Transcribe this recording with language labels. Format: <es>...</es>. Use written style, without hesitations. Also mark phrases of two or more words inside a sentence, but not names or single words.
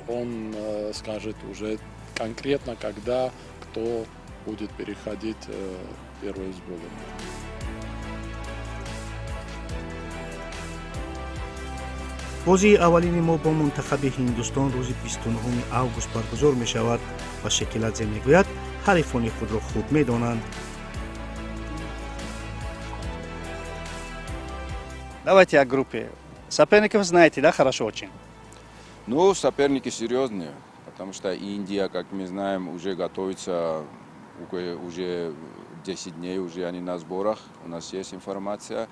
<ru>Он скажет уже конкретно, когда кто будет переходить в первую сборную.</ru> <tg>бозии аввалини мо бо мунтахаби ҳиндустон рӯзи 29 август баргузор мешавад ва Шакеладзе мегӯяд ҳарифони худро хуб медонанд.</tg> <ru>Давайте о группе. Соперников знаете, да, хорошо очень? Ну, соперники серьезные, потому что Индия, как мы знаем, уже готовится, уже 10 дней уже они на сборах, у нас есть информация.</ru>